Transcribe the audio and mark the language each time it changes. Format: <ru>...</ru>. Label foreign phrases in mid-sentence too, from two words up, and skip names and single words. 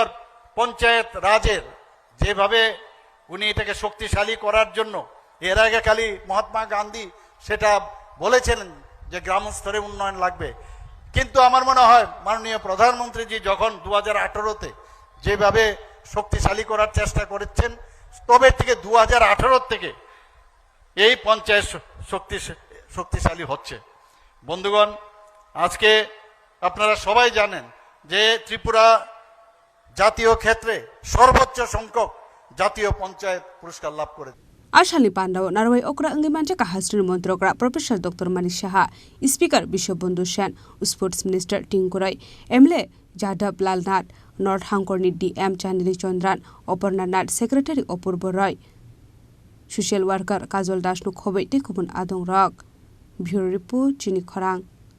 <bn>পঞ্চায়েত রাজের যেভাবে উনি এটাকে শক্তিশালী করার জন্য, এর আগে খালি মহাত্মা গান্ধী সেটা বলেছিলেন যে গ্রাম স্তরে উন্নয়ন লাগবে, কিন্তু আমার মনে হয় মাননীয় প্রধানমন্ত্রীজি যখন 2018-তে যেভাবে শক্তিশালী করার চেষ্টা করেছেন, তবে থেকে 2018 থেকে এই পঞ্চায়েত শক্তিশালী হচ্ছে। বন্ধুগণ, আজকে আপনারা সবাই জানেন যে ত্রিপুরা জাতীয় ক্ষেত্রে সর্বোচ্চ সংখ্যক জাতীয় পঞ্চায়েত পুরস্কার লাভ করেছে।</bn> <trp>Ashali Pandau Narway Okra Angimanjaka Hasri Montrokra Professor Dr. Manik Shaha, Speaker Bishobandhu Sen,</trp> <en>Sports Minister</en> <trp>Tinkurai, Emle Jadab Lalnat, North Hangkorni DM Chandni Chandran, Oparnanat, Secretary Opurbo Roy,</trp> <en>Social Worker</en> <trp>Kazol Dashnuk Hobby Tikubun Adong Rock,</trp> <en>Bureau Report</en> <trp>Chini Korang.</trp>